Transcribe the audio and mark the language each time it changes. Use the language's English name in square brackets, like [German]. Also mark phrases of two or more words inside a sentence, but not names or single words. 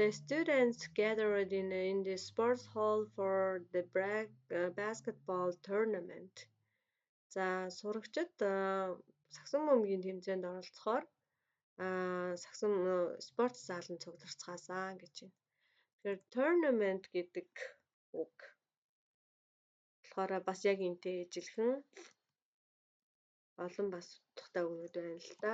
[English] The students gathered in the sports hall for the basketball tournament. [Mongolian] За сурагчид сагсан бөмбөгийн тэмцээнд оролцохоор сагсан спорт зааланд цугларцгаасан гэж байна. Тэгэхээр tournament гэдэг үг болохоор бас яг энтэй ижилхэн олон бас утгатай үгнүүд байна л да.